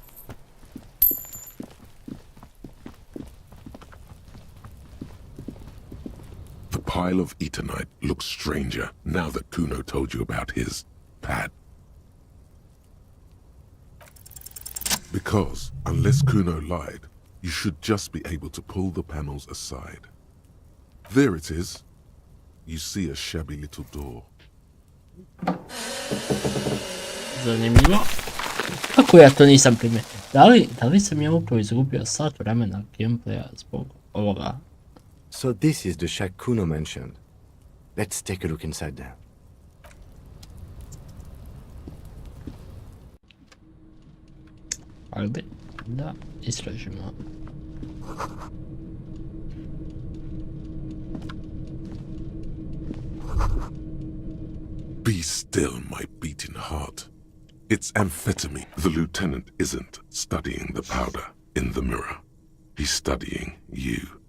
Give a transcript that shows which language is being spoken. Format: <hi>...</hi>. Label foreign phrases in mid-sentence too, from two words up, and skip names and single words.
<en>The pile of Eternite looks stranger now that Kuno told you about his pad. Because, unless Kuno lied, you should just be able to pull the panels aside. There it is. You see a shabby little door.</en> <bs>Zanimljivo. Kako ja to nisam primijetio? Da li sam ja upravo izgubio sat vremena gameplaya zbog ovoga?</bs> <en>So this is the shack Kuno mentioned. Let's take a look inside there.</en> <bs>Ajde, da istražimo.</bs> <en>Be still, my beating heart. It's amphetamine. The lieutenant isn't studying the powder in the mirror. He's studying you.</en>